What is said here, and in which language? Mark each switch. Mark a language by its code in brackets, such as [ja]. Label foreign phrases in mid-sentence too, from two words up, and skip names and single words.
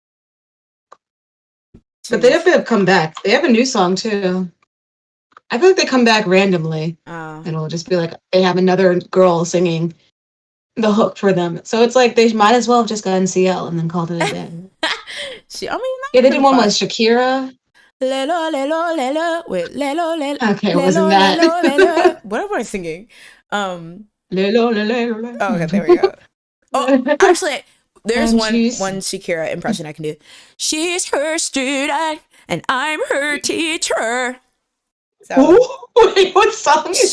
[en] But they definitely have come back. They have a new song too. I feel like they come back randomly. And it'll just be like they have another girl singing the hook for them. So it's like they might as well have just gotten CL and then called it a day. Yeah, they did one with Shakira. Lelo, lelo, lelo. Wait, lelo, lelo. Okay, wasn't that? Lelo, lelo. What am I singing? Lelo, lelo, lelo. Oh, okay, there we go. Oh, actually, there's one Shakira impression I can do. She's her student and I'm her teacher. So, wait, what song is